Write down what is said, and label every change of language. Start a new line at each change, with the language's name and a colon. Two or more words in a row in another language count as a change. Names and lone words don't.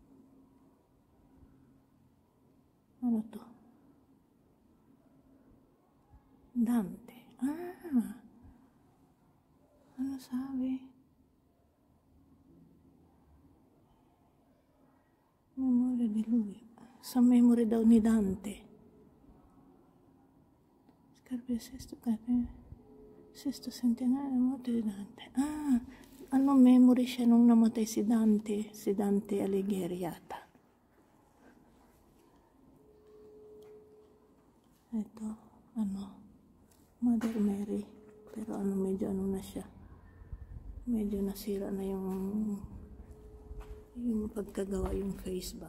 Filipino: Ano to? Dante. Ano sabi?
Italian: Memoria di lui.
Filipino: Sa memory daw ni Dante.
Italian: Scarpe sesto centenario morte di Dante.
Filipino: Memory siya nung namatay si Dante Alighieri yata. Ito, Mother Mary. Pero medyo na siya. Medyo nasira na yung pagkagawa yung face ba.